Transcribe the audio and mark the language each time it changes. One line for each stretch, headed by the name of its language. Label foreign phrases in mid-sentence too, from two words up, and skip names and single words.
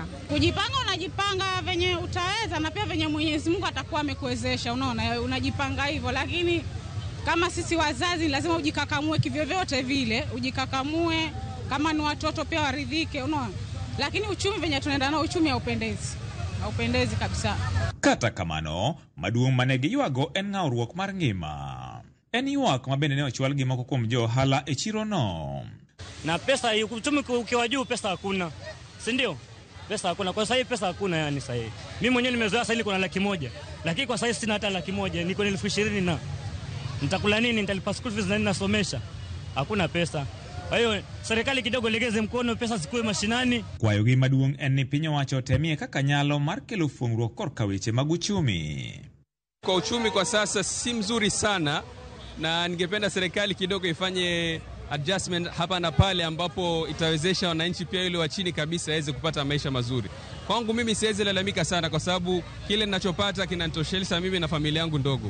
Swahili: Kujipanga, unajipanga venye utaweza na pia venye Mwenyezi Mungu atakuwa amekuwezesha, unaona, unajipanga hivyo. Lakini kama sisi wazazi lazima ujikakamue kivyovyote vile, ujikakamue, kama ni watoto pia waridhike, unaona. Lakini uchumi venye tunaenda na uchumi haupendezi kabisa.
Luo (Kenya and Tanzania): Kata kamano, maduong' manegi yuago en ng'awruok mar ngima. En yuak mabende ne ochwal gi moko kuom jo ohala e chiro no.
Swahili: Na pesa, uchumi ukiwa juu pesa hakuna, si ndio? Pesa hakuna, kwa sasa pesa hakuna, yani sasa mimi mwenyewe nimezoea sasa niko na 100,000, lakini kwa sasa sina hata 100,000, niko na 20,000 na nitakula nini? Nitalipa
English: school fees
Swahili: na nini nasomesha? Hakuna pesa. Kwa hiyo serikali kidogo legeze mkono, pesa zikuwe mashinani.
Luo (Kenya and Tanzania): Kwa yogi maduong' en ni piny owacho temie kaka nyalo mar kelo fuongruok korka weche mag uchumi.
Swahili: Kwa uchumi kwa sasa si mzuri sana, na ningependa serikali kidogo ifanye adjustment hapa na pale, ambapo itawezesha wananchi pia yule wa chini kabisa aweze kupata maisha mazuri. Kwangu mimi siwezi lalamika sana, kwa sababu kile ninachopata kinanitosheleza mimi na familia yangu ndogo.